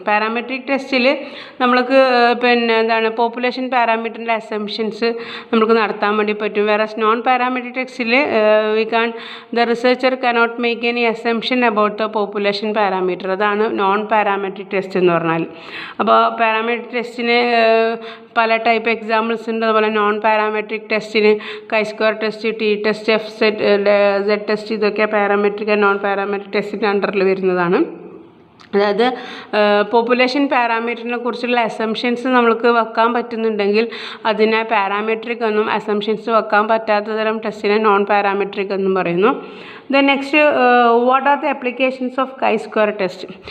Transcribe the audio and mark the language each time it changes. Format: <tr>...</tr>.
<ml>Parametric ടെസ്റ്റിൽ നമ്മൾക്ക് എന്താണ് പോപ്പുലേഷൻ പാരാമീറ്ററിൻ്റെ അസംഷൻസ് നമുക്ക് നടത്താൻ വേണ്ടി പറ്റും. വേറെ നോൺ പാരാമെട്രിക് ടെസ്റ്റിൽ</ml> <en>the researcher cannot make any assumption about the population parameter.</en> <ml>അതാണ് നോൺ പാരാമെട്രിക് ടെസ്റ്റ് എന്ന് പറഞ്ഞാൽ. അപ്പോൾ പാരാമെട്രിക് ടെസ്റ്റിന് പല ടൈപ്പ് എക്സാമ്പിൾസ് ഉണ്ട്. അതുപോലെ നോൺ പാരാമെട്രിക് ടെസ്റ്റിന് കൈ-സ്ക്വയർ test, T test, F Z test, ഇതൊക്കെ പാരാമെട്രിക് ആൻഡ് നോൺ പാരാമെട്രിക് ടെസ്റ്റിൻ്റെ അണ്ടറിൽ വരുന്നതാണ്. അതായത് പോപ്പുലേഷൻ പാരാമീറ്ററിനെ കുറിച്ചുള്ള അസംഷൻസ് നമ്മൾക്ക് വെക്കാൻ പറ്റുന്നുണ്ടെങ്കിൽ അതിനെ പാരാമെട്രിക് എന്നും, അസംഷൻസ് വെക്കാൻ പറ്റാത്ത തരം ടെസ്റ്റിനെ നോൺ പാരാമെട്രിക് എന്നും പറയുന്നു.</ml> <en>Then next, what are the applications of chi-square test?</en>